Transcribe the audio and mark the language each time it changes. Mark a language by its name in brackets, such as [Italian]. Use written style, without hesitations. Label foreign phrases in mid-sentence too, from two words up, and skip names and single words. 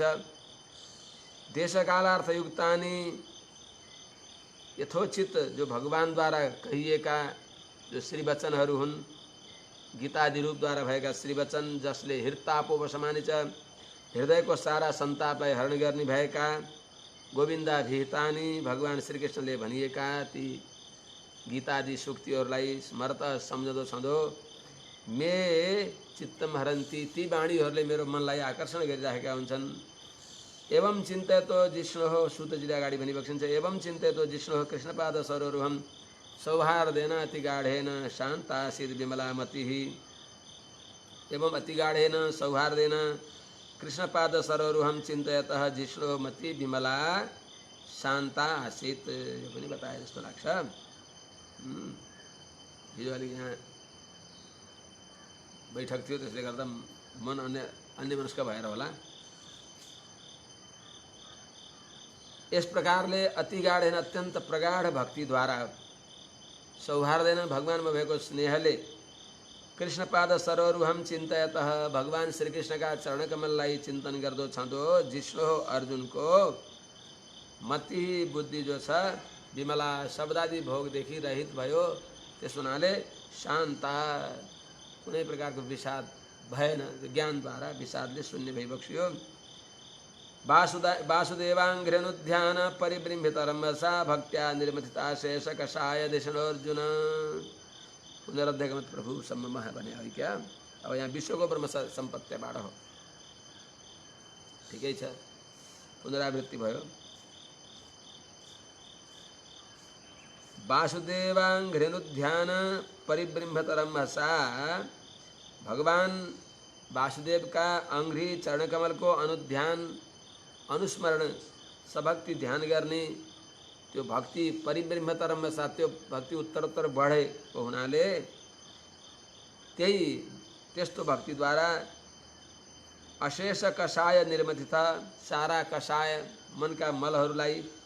[Nepali] देशकालार्थयुक्तानि यथोचित जो भगवानद्वारा कहिएका जो श्रीवचनहरू हुन्, गीतादि रूपद्वारा भएका श्रीवचन जसले [Sanskrit] हृत्तापोपशमानि च [Nepali] हृदयको सारा सन्तापलाई हरण गर्ने भएका गोविन्दाभिहितानि भगवान श्रीकृष्णले भनिएका ती गीतादि सूक्तिहरूलाई स्मरत सम्झँदो छँदो [Sanskrit] मे चित्तम हरन्ती, [Nepali] ती वाणीहरूले मेरो मनलाई आकर्षण गरिराखेका हुन्छन्। [Sanskrit] एवं चिन्तयतो जिष्णुः, [Nepali] सूतजीले अगाडि भनिबक्सिन्छ, [Sanskrit] एवं चिन्तयतो जिष्णुः कृष्णपाद सरोरुहं सौहार्देन अतिगाढेन शान्तासीत् विमला मतिः। एवं अतिगाढेन सौहार्देन कृष्णपाद सरोरुहं चिन्तयतः जिष्णुः मति विमला शान्ता आसीत्। [Nepali] यो पनि बताए जस्तो लाग्छ। हिजो अलिक यहाँ बैठक थियो, त्यसले गर्दा मन अन्यमनस्क भएर होला। यस प्रकारले [Sanskrit] अति गाढेन [Nepali] अत्यन्त प्रगाढ भक्तिद्वारा सौहार्देन भगवानमा भएको स्नेहले [Sanskrit] कृष्णपाद सरोरुहम चिन्तयतः [Nepali] भगवान श्रीकृष्णका चरणकमललाई चिन्तन गर्दो छँदो जिष्णु अर्जुनको मति बुद्धि जो छ विमला शब्दादि भोगदेखि रहित भयो। त्यस हुनाले शान्ता, कुनै प्रकारको विषाद भएन, ज्ञानद्वारा विषादले शून्य भइबक्सियो। [Sanskrit] वासुदेवाङ्घ्रेणुध्यान परिबृंहितरम्भसा भक्त्या निर्मथिता शेष कषाय दिशणोर्जुन। [Nepali] पुनरध्यगमत प्रभु सम्म भने हो क्या। अब यहाँ विश्वको ब्रह्म सम्पत्तिबाट हो, ठिकै छ, पुनरावृत्ति भयो। [Sanskrit] वासुदेवाङ्घ्रेणुध्यान परिबृंहितरम्भसा, [Nepali] भगवान वासुदेव का अंघ्री चरणकमल को अनुध्यान अनुस्मरण सभक्ति ध्यान गर्ने त्यो भक्ति परिब्रह्मतरम साथ त्यो भक्ति उत्तरोत्तर बढेको हुनाले त्यही त्यस्तो भक्तिद्वारा [Sanskrit] अशेष कषाय निर्मथिता, [Nepali] सारा कषाय मनका मलहरूलाई